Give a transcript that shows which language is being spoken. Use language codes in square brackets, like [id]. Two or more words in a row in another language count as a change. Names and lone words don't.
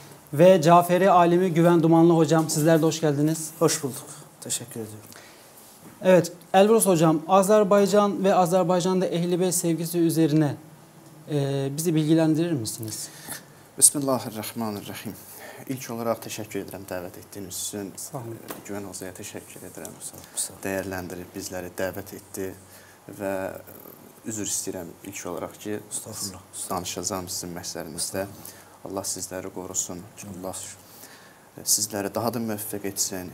[tr] Ve Caferi Alimi Güven Dumanlı hocam sizler de hoş geldiniz. Hoş bulduk. Teşekkür ediyorum. Evet Elvurs hocam Azerbaycan ve Azerbaycan'da Ehl-i Beyt sevgisi üzerine bizi bilgilendirir misiniz? Bismillahirrahmanirrahim. [az] İlk olaraq təşəkkür edirəm dəvət etdiyiniz üçün. Güvən Hocaya təşəkkür edirəm. Dəyərləndirib bizləri dəvət etdi və üzr istəyirəm ilk olaraq ki, danışacağım sizin məhzərinizdə. Allah sizləri qorusun. Allah sizləri daha da müvəffəq etsin.